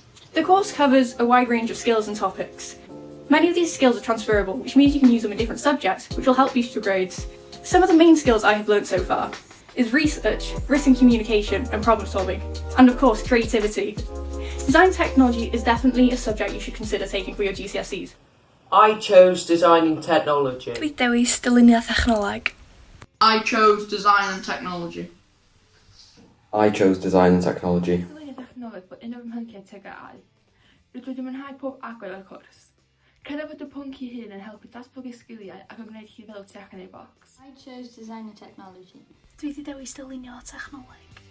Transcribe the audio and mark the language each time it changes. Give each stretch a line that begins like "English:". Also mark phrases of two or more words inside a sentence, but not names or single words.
English: The course covers a wide range of skills and topics. Many of these skills are transferable, which means you can use them in different subjects, which will help boost your grades. Some of the main skills I have learnt so far is research, written communication, and problem solving, and of course, creativity. Design technology is definitely a subject you should consider taking for your GCSEs. I chose Designing Technology.
Welsh: Dwi dewis Dylunio Thechnoleg.
English: I chose Design and Technology. I chose Design and Technology.
Welsh: Dylunio Thechnoleg bod un o'r mhlynciau TGAU. Rydw i mwynhau pob agwedd o'r cwrs. Credu bod y pwnc ei hun yn helpu datblygu sgiliau ac yn gwneud chi fel tu allan i'r bocs.
English: I chose Design and Technology.
Welsh: Dwi wedi dewis Dylunio Thechnoleg.